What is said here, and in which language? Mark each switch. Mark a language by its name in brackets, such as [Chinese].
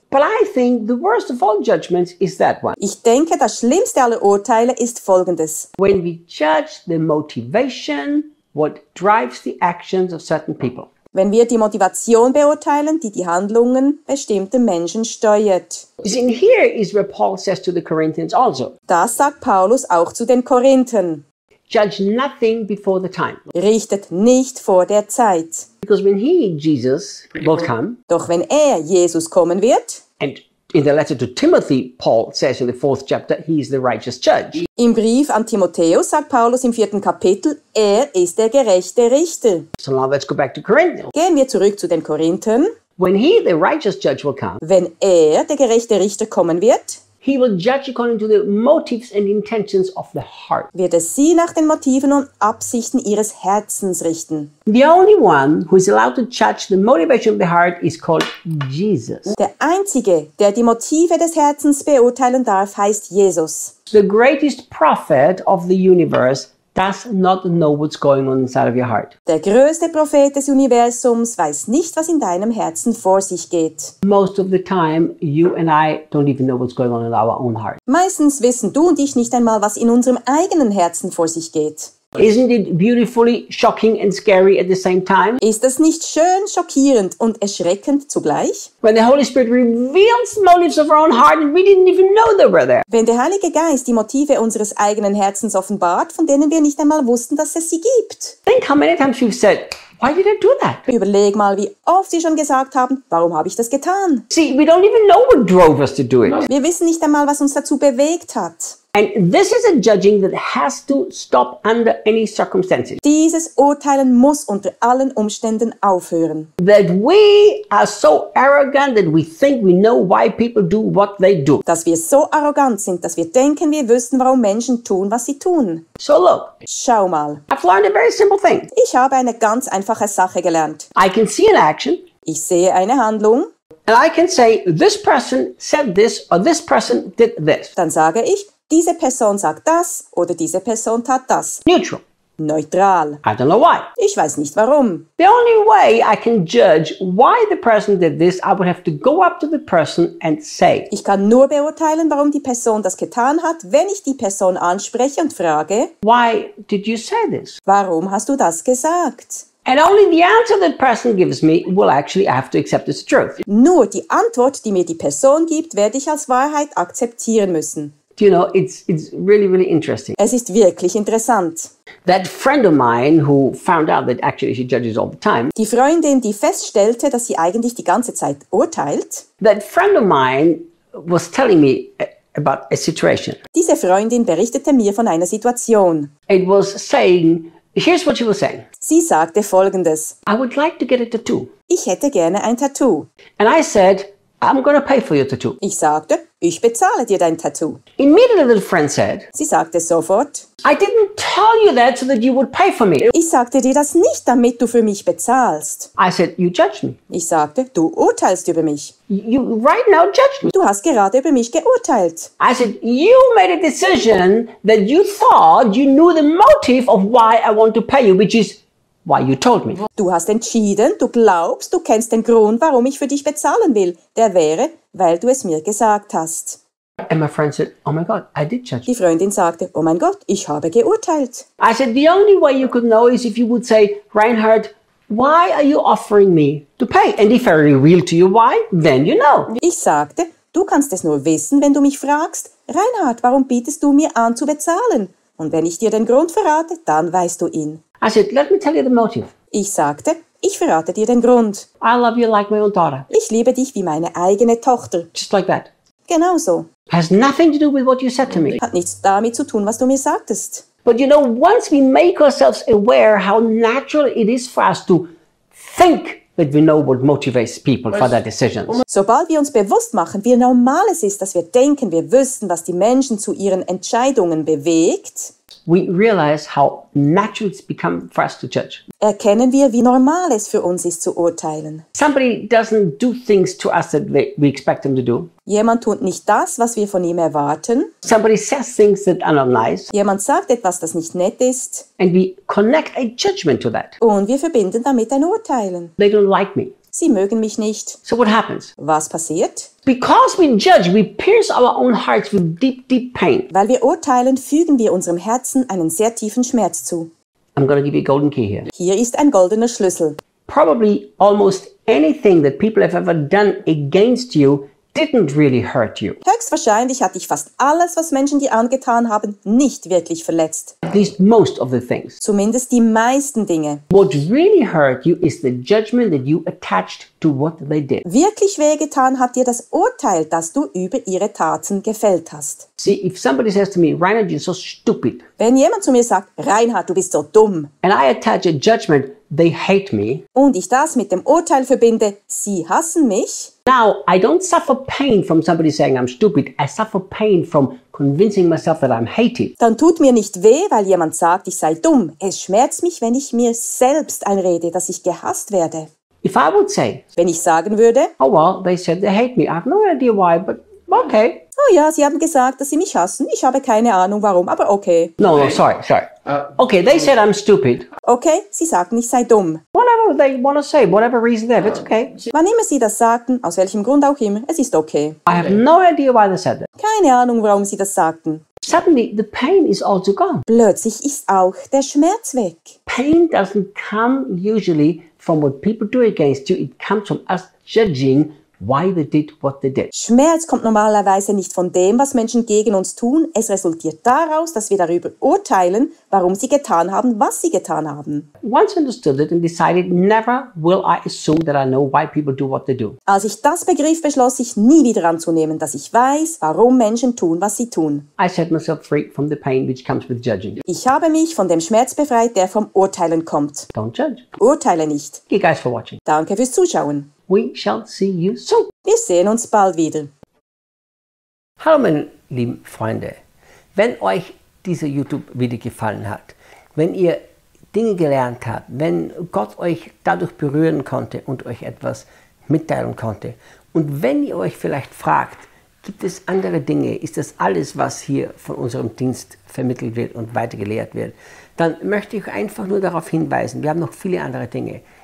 [English] But I think the worst of all judgments is that one. [German] Ich denke, das Schlimmste aller Urteile ist Folgendes. [English] When we judge the motivation, what drives the actions of certain people. [German] Wenn wir die Motivation beurteilen, die die Handlungen bestimmter Menschen steuert. [English] And here is where Paul says to the Corinthians also. [German] Das sagt Paulus auch zu den Korinthern. [English] Judge nothing before the time. [German] Richtet nicht vor der Zeit. [English] Because when he, Jesus, will come. [German] Doch wenn er, Jesus, kommen wird. [English] And in the letter to Timothy, Paul says in the fourth chapter, he is the righteous judge. [German] Im Brief an Timotheus sagt Paulus im vierten Kapitel, er ist der gerechte Richter. [English] So now let's go back to Corinthians. [German] Gehen wir zurück zu den Korinthern. [English] When he, the righteous judge, will come. [German] Wenn er, der gerechte Richter, kommen wird. [English] He will judge according to the motives and intentions of the heart. [German] Wird er sie nach den Motiven und Absichten ihres Herzens richten. [English] The only one who is allowed to judge the motivation of the heart is called Jesus. [German] Der einzige, der die Motive des Herzens beurteilen darf, heißt Jesus. [English] The greatest prophet of the universe does not know what's going on inside of your heart. [German] Der größte Prophet des Universums weiß nicht, was in deinem Herzen vor sich geht. [English] Most of the time, you and I don't even know what's going on in our own heart. [German] Meistens wissen du und ich nicht einmal, was in unserem eigenen Herzen vor sich geht. [English] Isn't it beautifully shocking and scary at the same time? [German] Ist das nicht schön, schockierend und erschreckend zugleich? [English] When the Holy Spirit reveals motives of our own heart and we didn't even know they were there. [German] Wenn der Heilige Geist die Motive unseres eigenen Herzens offenbart, von denen wir nicht einmal wussten, dass es sie gibt. [English] Think how many times you've said, why did I do that? [German] Überleg mal, wie oft sie schon gesagt haben, warum habe ich das getan? [English] See, we don't even know what drove us to do it. [German] Wir wissen nicht einmal, was uns dazu bewegt hat. [English] And this is a judging that has to stop under any circumstances. [German] Dieses Urteilen muss unter allen Umständen aufhören. [English] That we are so arrogant that we think we know why people do what they do. [German] Dass wir so arrogant sind, dass wir denken, wir wissen, warum Menschen tun, was sie tun. [English] So look. [German] Schau mal. [English] I've learned a very simple thing. [German] Ich habe eine ganz einfache Sache gelernt. [English] I can see an action. [German] Ich sehe eine Handlung. [English] And I can say, this person said this or this person did this. [German] Dann sage ich, diese Person sagt das oder diese Person tat das. [English] Neutral. [German] Neutral. [English] I don't know why. [German] Ich weiß nicht warum. [English] The only way I can judge why the person did this, I would have to go up to the person and say. [German] Ich kann nur beurteilen, warum die Person das getan hat, wenn ich die Person anspreche und frage. [English] Why did you say this? [German] Warum hast du das gesagt? [English] And only the answer that person gives me will actually have to accept as truth. [German] Nur die Antwort, die mir die Person gibt, werde ich als Wahrheit akzeptieren müssen. [English] Do you know, it's really, really interesting. [German] Es ist wirklich interessant. [English] That friend of mine who found out that actually she judges all the time. [German] Die Freundin, die feststellte, dass sie eigentlich die ganze Zeit urteilt. [English] That friend of mine was telling me about a situation. [German] Diese Freundin berichtete mir von einer Situation. [English] It was saying, here's what she was saying. [German] Sie sagte Folgendes. [English] I would like to get a tattoo. [German] Ich hätte gerne ein Tattoo. [English] And I said, I'm going to pay for your tattoo. [German] Ich sagte, ich bezahle dir dein Tattoo. [English] Immediately the friend said. [German] Sie sagte sofort. [English] I didn't tell you that so that you would pay for me. [German] Ich sagte dir das nicht, damit du für mich bezahlst. [English] I said, you judge me. [German] Ich sagte, du urteilst über mich. [English] You right now judge me. [German] Du hast gerade über mich geurteilt. [English] I said, you made a decision that you thought you knew the motive of why I want to pay you, which is why you told me. [German] Du hast entschieden, du glaubst, du kennst den Grund, warum ich für dich bezahlen will. Der wäre, weil du es mir gesagt hast. [English] And my friend said, oh my God, I did judge. [German] Die Freundin sagte, oh mein Gott, ich habe geurteilt. [English] I said, the only way you could know is if you would say, Reinhard, why are you offering me to pay? And if I reveal to you why, then you know. [German] Ich sagte, du kannst es nur wissen, wenn du mich fragst, Reinhard, warum bietest du mir an zu bezahlen? Und wenn ich dir den Grund verrate, dann weißt du ihn. [English] I said, let me tell you the motive. [German] Ich sagte, ich verrate dir den Grund. [English] I love you like my own daughter. [German] Ich liebe dich wie meine eigene Tochter. [English] Just like that. [German] Genauso. [English] Has nothing to do with what you said to me. [German] Hat nichts damit zu tun, was du mir sagtest. [English] But you know, once we make ourselves aware how natural it is for us to think that we know what motivates people for their decisions. [German] Sobald wir uns bewusst machen, wie normal es ist, dass wir denken, wir wissen, was die Menschen zu ihren Entscheidungen bewegt, [English] we realize how natural it's become for us to judge. [German] Erkennen wir, wie normal es für uns ist, zu urteilen. [English] Somebody doesn't do things to us that we expect them to do. [German] Jemand tut nicht das, was wir von ihm erwarten. [English] Somebody says things that are not nice. [German] Jemand sagt etwas, das nicht nett ist. [English] And we connect a judgment to that. [German] Und wir verbinden damit ein Urteilen. [English] They don't like me. [German] Sie mögen mich nicht. [English] So what happens? [German] Was passiert? [English] Because we judge, we pierce our own hearts with deep, deep pain. [German] Weil wir urteilen, fügen wir unserem Herzen einen sehr tiefen Schmerz zu. [English] I'm going to give you a golden key here. [German] Hier ist ein goldener Schlüssel. [English] Probably almost anything that people have ever done against you didn't really hurt you. [German] Höchstwahrscheinlich hat dich fast alles, was Menschen dir angetan haben, nicht wirklich verletzt. [English] At least most of the things. [German] Zumindest die meisten Dinge. [English] What really hurt you is the judgment that you attached to what they did. [German] Wirklich wehgetan hat dir das Urteil, das du über ihre Taten gefällt hast. [English] See, if somebody says to me, Reinhard, you're so stupid. [German] Wenn jemand zu mir sagt, Reinhard, du bist so dumm. [English] And I attach a judgment, they hate me. [German] Und ich das mit dem Urteil verbinde, sie hassen mich. [English] Now, I don't suffer pain from somebody saying I'm stupid. I suffer pain from convincing myself that I'm hated. [German] Dann tut mir nicht weh, weil jemand sagt, ich sei dumm. Es schmerzt mich, wenn ich mir selbst einrede, dass ich gehasst werde. [English] If I would say, [German] wenn ich sagen würde, [English] oh well, they said they hate me. I have no idea why, but okay. [German] Oh ja, sie haben gesagt, dass sie mich hassen. Ich habe keine Ahnung, warum, aber okay. [English] No, sorry. Okay, they said I'm stupid. [German] Okay, sie sagten, ich sei dumm. [English] Whatever they want to say, whatever reason they have, it's okay. [German] Wann immer sie das sagten, aus welchem Grund auch immer, es ist okay. [English] I have no idea why they said that. [German] Keine Ahnung, warum sie das sagten. [English] Suddenly, the pain is also gone. [German] Plötzlich ist auch der Schmerz weg. [English] Pain doesn't come usually from what people do against you. It comes from us judging why they did what they did. [German] Schmerz kommt normalerweise nicht von dem, was Menschen gegen uns tun. Es resultiert daraus, dass wir darüber urteilen, warum sie getan haben, was sie getan haben. [English] Once understood it and decided, never will I assume that I know why people do what they do. [German] Als ich das begriff, beschloss ich, nie wieder anzunehmen, dass ich weiß, warum Menschen tun, was sie tun. [English] I set myself free from the pain which comes with judging. [German] Ich habe mich von dem Schmerz befreit, der vom Urteilen kommt. [English] Don't judge. [German] Urteile nicht. [English] Thank you guys for watching. [German] Danke fürs Zuschauen. [English] We shall see you soon. [German] Wir sehen uns bald wieder. Hallo meine lieben Freunde. Wenn euch dieser YouTube-Video gefallen hat, wenn ihr Dinge gelernt habt, wenn Gott euch dadurch berühren konnte und euch etwas mitteilen konnte und wenn ihr euch vielleicht fragt, gibt es andere Dinge, ist das alles, was hier von unserem Dienst vermittelt wird und weitergelehrt wird, dann möchte ich einfach nur darauf hinweisen, wir haben noch viele andere Dinge.